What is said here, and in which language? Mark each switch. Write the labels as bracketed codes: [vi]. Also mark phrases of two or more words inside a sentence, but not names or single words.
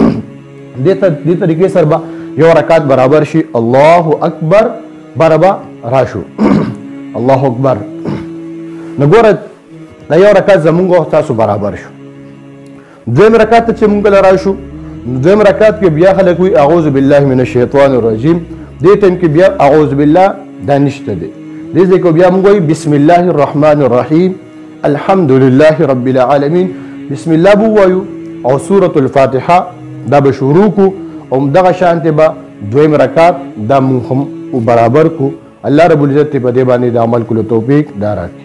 [ps] دې طریقې سره یو رکعت برابر شي [ar] الله اکبر [ps] برابر راشو [ar] الله اکبر [ps] نو ګوره دا یو رکعت زمونږ او تاسو برابر شو. دویم رکعت ته چې مونږ له راشو، دویم رکعت کې بیا خلک وایي [ar] اعوذ بالله من الشیطان الرجیم، [ps] دې ټایم کې بیا [ar] اعوذ بالله [ps] دا نشته دی. دې ځای کې بیا مونږ وایي [ar] بسم الله الرحمن الرحیم الحمد لله رب العالمین، بسم الله [ps] به ووایو او سورة الفاتحه دا به شروع کو او دغه شانتې به دویم رکعت دا مونږ هم برابر کو. الله [ar] رب العزت [ps] په دې باندې د عمل کولو توفیق دا راکړي.